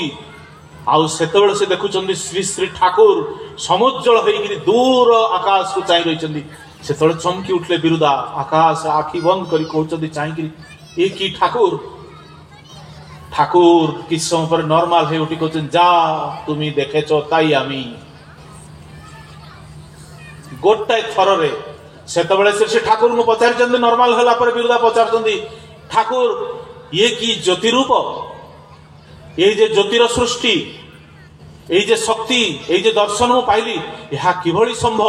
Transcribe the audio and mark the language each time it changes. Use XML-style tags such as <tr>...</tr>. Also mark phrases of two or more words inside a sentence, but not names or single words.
<or>ଆଉ ସେତେବେଳେ ସେ ଦେଖୁଛନ୍ତି ଶ୍ରୀ ଶ୍ରୀ ଠାକୁର ସମୁଜ୍ଜଳ ହେଇକିରି ଦୂର ଆକାଶକୁ ଚାହିଁ ରହିଛନ୍ତି। ସେତେବେଳେ ଚମକି ଉଠିଲେ ବିରୁଦା, ଆକାଶ ଆଖି ବନ୍ଦ କରି କହୁଛନ୍ତି ଚାହିଁକିରି, ଏ କି ଠାକୁର? ଠାକୁର କିଛି ସମୟ ପରେ ନର୍ମାଲ ହେଇ ଉଠି କହୁଛନ୍ତି,</or> <bn>যা তুমি দেখেছ তাই আমি।</bn> <or>ଗୋଟାଏ ଥରରେ ସେତେବେଳେ ସେ ଠାକୁରଙ୍କୁ ପଚାରିଛନ୍ତି। ନର୍ମାଲ ହେଲା ପରେ ବିରୁଦା ପଚାରୁଛନ୍ତି, ଠାକୁର ଇଏ କି ଜ୍ୟୋତି ରୂପ? ଏଇ ଯେ ଜ୍ୟୋତିର ସୃଷ୍ଟି, ଏଇ ଯେ ଶକ୍ତି, ଏଇ ଯେ ଦର୍ଶନ ମୁଁ ପାଇଲି, ଏହା କିଭଳି ସମ୍ଭବ?</or>